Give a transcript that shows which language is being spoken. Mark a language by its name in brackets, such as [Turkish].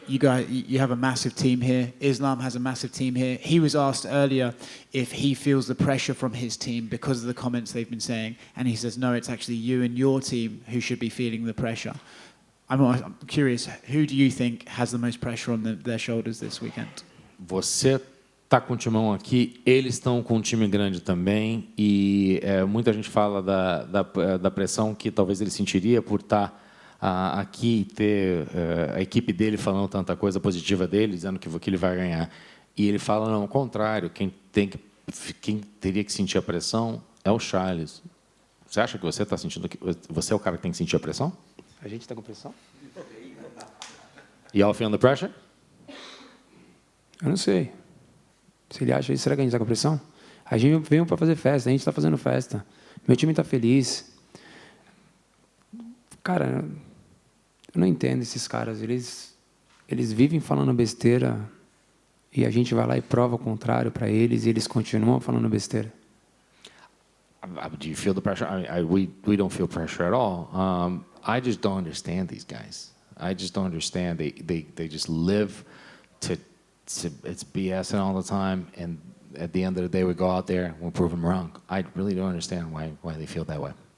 [English] You guys, you have a massive team here. Islam has a massive team here. He was asked earlier if he feels the pressure from his team because of the comments they've been saying, and he says, no, it's actually you and your team who should be feeling the pressure. I'm curious, who do you think has the most pressure on their shoulders this weekend? [Portuguese] Você está com o timão aqui, eles estão com um time grande também, e muita gente fala da pressão que talvez ele sentiria por estar aqui e ter a equipe dele falando tanta coisa positiva dele, dizendo que ele vai ganhar. E ele fala, não, ao contrário, quem teria que sentir a pressão é o Charles. Você acha que você está sentindo que você é o cara que tem que sentir a pressão? A gente está com pressão? [English] Y'all feeling the pressure? [Portuguese] Eu não sei. Se ele acha isso, será que a gente está com pressão? A gente veio para fazer festa, a gente está fazendo festa. Meu time está feliz. Cara, eu não entendo esses caras. Eles vivem falando besteira e a gente vai lá e prova o contrário para eles e eles continuam falando besteira. [English] Do you feel the pressure? We don't feel pressure at all. I just don't understand these guys. I just don't understand. They just live to it's BS all the time, and at the end of the day, we go out there and we'll prove them wrong. I really don't understand why they feel that way.